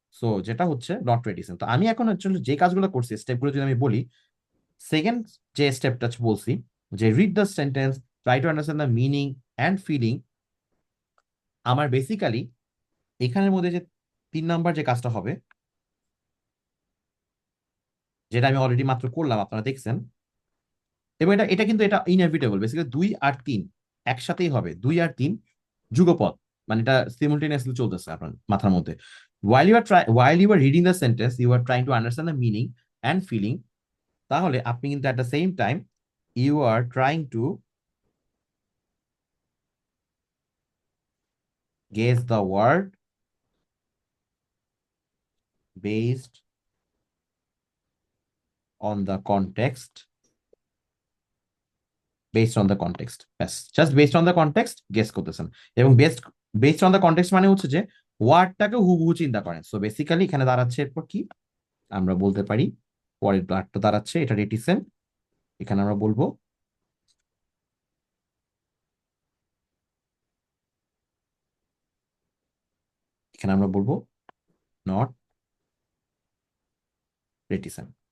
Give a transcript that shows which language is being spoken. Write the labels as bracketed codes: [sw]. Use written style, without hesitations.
[bn] So যেটা হচ্ছে not রেডিসেন্ট। তো আমি এখন অ্যাকচুয়ালি যে কাজগুলো করছি, স্টেপগুলো যদি আমি বলি, সেকেন্ড যে স্টেপটা বলছি যে [en] read the sentence, try to understand the meaning and feeling, [bn] আমার বেসিক্যালি এখানের মধ্যে যে 3 নাম্বার যে কাজটা হবে, যেটা আমি অলরেডি মাত্র করলাম আপনারা দেখছেন, এবং এটা এটা কিন্তু এটা ইনএভিটেবল। বেসিক্যালি 2 আর 3 একসাথেই হবে, 2 আর 3 যুগপৎ, মানে এটা সিমultaneously চলতেছে আপনার মাথার মধ্যে। [en] while you are reading the sentence you are trying to understand the meaning and feeling, [bn] তাহলে আপনি কিন্তু [en] at the same time you are trying to guess the word based on the context, based on the context, ব্যাস just based on the context guess করতেছেন। [bn] এবং based on the context মানে হচ্ছে যে ওয়ার্ডটাকে হুবহু চিন্তা করেন। সো বেসিক্যালি এখানে দাঁড়াচ্ছে এরপর কি আমরা বলতে পারি, পরের ব্লাডটা দাঁড়াচ্ছে এটা রেটিসেন্ট, এখানে আমরা বলবো এখানে আমরা বলবো নট রেটিসেন্ট।